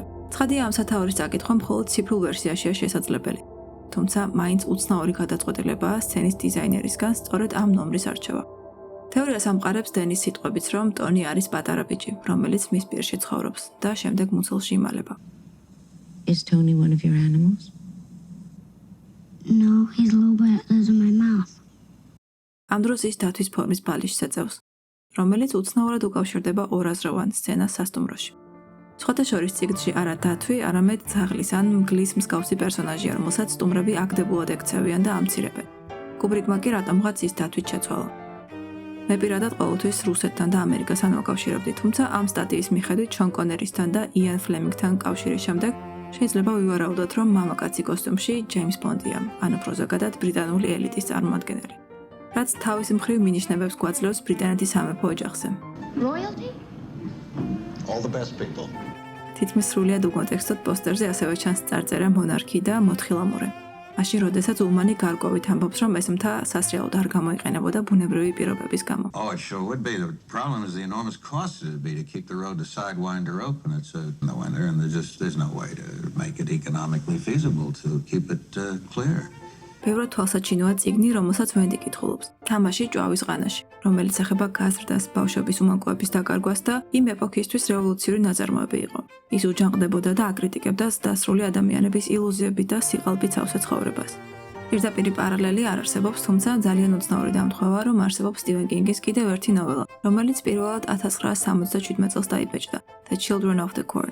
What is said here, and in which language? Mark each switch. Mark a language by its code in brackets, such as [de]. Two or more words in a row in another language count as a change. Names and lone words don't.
[ka] ცხადია, ამ სათაურის წაკითხვა მხოლოდ ციფრულ ვერსიაშია შესაძლებელი. თუმცა მაინც უცნაური გადაწყვეტილებაა სცენის დიზაინერისგან სწორედ ამ ნომრის არჩევა. თეორიას ამყარებს დენის სიტყვებიც, რომ ტონი არის პატარა ბიჭი, რომელიც მის პირში ცხოვრობს და შემდეგ მუცელში იმალება. [en] Is Tony one of your animals? No, he's a little boy that lives in my mouth. [ka] ამ დროს ის დათვის ფორმის ბალიშს ეწევს, რომელიც უცნაურად უკავშირდება ორაზროვან სცენას სასტუმროში. სხვათა შორის წიგნში არა დათვი, არამედ ძაღლის ან მგლის მსგავსი პერსონაჟია, რომელსაც სტუმრები აგდებულად ექცევიან და ამცირებენ. კუბრიკმა კი რატომღაც ის დათვით შეცვალა. მე პირადად ყოველთვის რუსეთთან და ამერიკასთან ვაკავშირებდი, თუმცა ამ სტატიის მიხედვით შონ კონერისთან და იან ფლემინგთან კავშირის შემდეგ შეიძლება ვივარაუდოთ, რომ მამაკაცი კოსტუმში ჯეიმს ბონდია, ან უფრო ზოგადად ბრიტანული ელიტის წარმომადგენელი, რაც თავის მხრივ მინიშნებებს გვაძლევს ბრიტანეთის სამეფო ოჯახზე. [en] Royalty? All the best people. [ka] თითქმის სრულიად უკონტექსტოდ პოსტერზე ასევე ჩანს წარწერა მონარქი და მოთხილამურე. მაშინ, როდესაც ულმანი გარკვევით ამბობს, რომ ეს მთა სასრიალოდ არ გამოიყენებოდა ბუნებრივი pirobების გამო. [en] Oh, it sure would be. The problem is the enormous cost it would be to keep the road to Sidewinder open. It's in the winter, and there's no way to make it economically feasible to keep it clear. [ka] ბევრად თვალსაჩინოა წიგნი, რომელსაც ვენდი კითხულობს. თამაში ჭვავის ყანაში, რომელიც ეხება გაზრდას, ბავშვების უმანკოების დაკარგვას და იმ ეპოქისთვის რევოლუციური ნაწარმოები იყო. ის უჯანყდებოდა და აკრიტიკებდა ზრდასრული ადამიანების ილუზიებით და სიყალბით სავსე ცხოვრებას. პირდაპირი პარალელი არ არსებობს, თუმცა ძალიან უცნაური დამთხოვა, რომ არსებობს სტივენ კინგის კიდევ ერთი ნოველა, რომელიც პირველად 1977 წელს დაიბეჭდა, [en] The Children of the Corn.